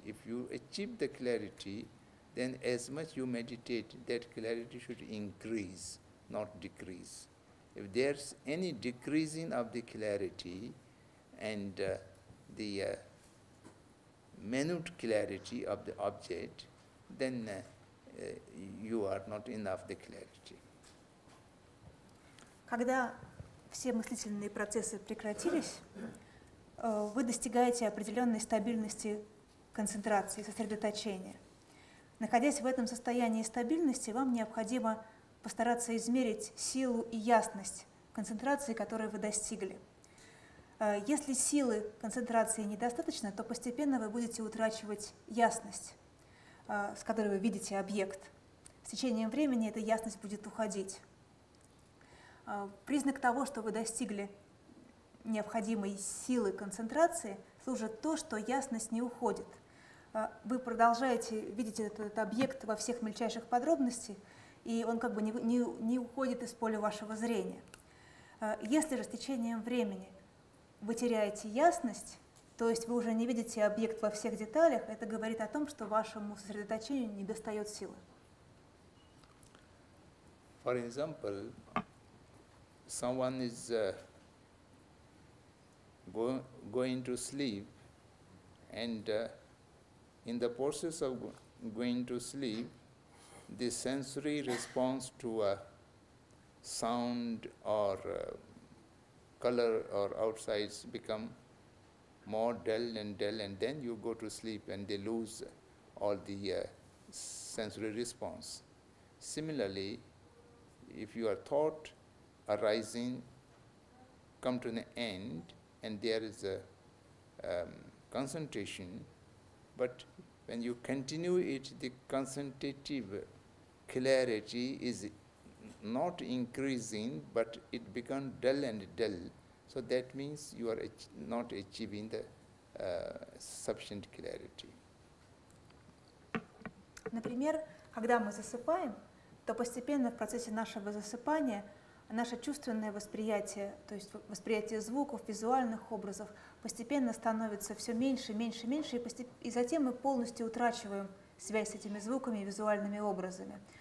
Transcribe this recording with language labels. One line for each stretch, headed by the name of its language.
English: If you achieve the clarity, then as much you meditate, that clarity should increase, not decrease. If there's any decreasing of the clarity and the minute clarity of the object, then you are not enough the clarity.
Russian: Когда все мыслительные процессы прекратились, вы достигаете определенной стабильности концентрации, сосредоточения. Находясь в этом состоянии стабильности, вам необходимо постараться измерить силу и ясность концентрации, которой вы достигли. Если силы концентрации недостаточно, то постепенно вы будете утрачивать ясность, с которой вы видите объект. С течением времени эта ясность будет уходить. Признак того, что вы достигли необходимой силы концентрации, служит то, что ясность не уходит. Вы продолжаете видеть этот объект во всех мельчайших подробностях, и он как бы не уходит из поля вашего зрения. Если же с течением времени вы теряете ясность, то есть вы уже не видите объект во всех деталях, это говорит о том, что вашему сосредоточению недостает силы.
English: For example, someone is going to sleep, and in the process of going to sleep, the sensory response to a sound or color or outsides become more dull, and then you go to sleep and they lose all the sensory response. Similarly, if your thought arising come to an end and there is a concentration, but when you continue it, the concentrative clarity is not increasing, but it becomes dull and dull. So that means you are not achieving the sufficient clarity.
Russian: Например, когда мы засыпаем, то постепенно в процессе нашего засыпания наше чувственное восприятие, то есть восприятие звуков, визуальных образов, постепенно становится все меньше, меньше, меньше, и затем мы полностью утрачиваем связь с этими звуками и визуальными образами.